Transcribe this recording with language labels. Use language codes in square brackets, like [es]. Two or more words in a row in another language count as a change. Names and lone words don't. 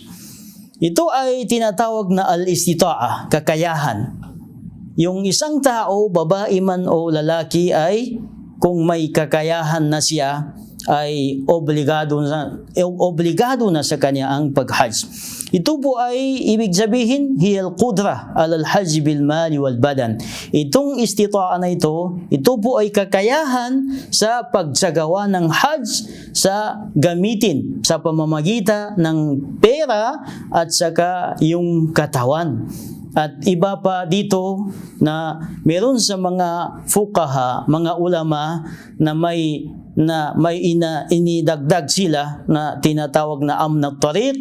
[tl] Ito ay tinatawag na al-istita'a, kakayahan. Yung isang tao, babae man o lalaki, ay kung may kakayahan na siya, ay obligado na sa kanya ang pag-hajj. Ito po ay ibig sabihin, [ar] hiyal qudra alal hajj bil mali wal badan. [tl] Itong istita'a na ito po ay kakayahan sa pagsagawa ng hajj sa gamitin sa pamamagitan ng pera at saka yung katawan. At iba pa dito na meron sa mga fuqaha, mga ulama na may inidagdag sila na tinatawag na [ar] amna tariq.